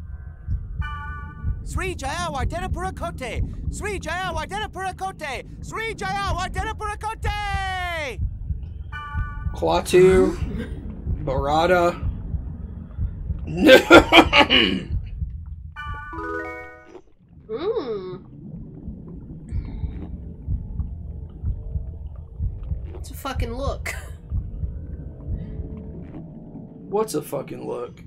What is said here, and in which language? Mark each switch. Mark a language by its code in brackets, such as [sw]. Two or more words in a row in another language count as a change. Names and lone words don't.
[en] Sri Jaya Wardena Purakote! Sri Jaya Wardena Purakote! Sri Jaya Wardena Purakote! Klaatu, Barada. No! It's a fucking look. What's a fucking look?